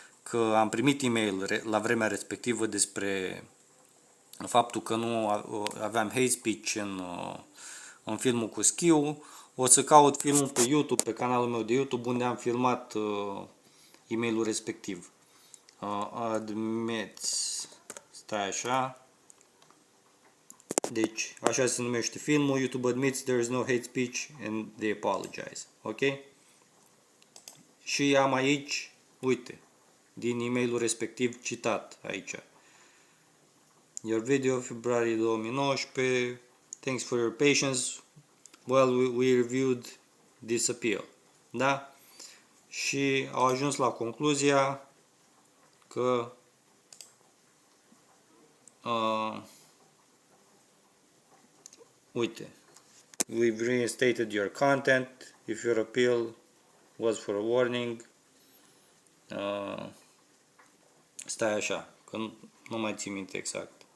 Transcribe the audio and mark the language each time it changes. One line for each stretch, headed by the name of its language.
Romanian: că am primit e-mail la vremea respectivă despre faptul că nu aveam hate speech în filmul cu schiul. O să caut filmul pe YouTube, pe canalul meu de YouTube, unde am filmat e-mailul respectiv. Admits, stai așa. Deci, așa se numește filmul.
English: YouTube admits there is no hate speech and they apologize. Ok?
Romanian: Și am aici, uite, din e-mailul respectiv citat aici.
English: Your video, februarie 2019. Thanks for your patience. Well, we reviewed this appeal.
Romanian: Da? Și au ajuns la concluzia că uite,
English: we've reinstated your content if your appeal was for a warning.
Romanian: Stai așa, că nu mai țin minte exact.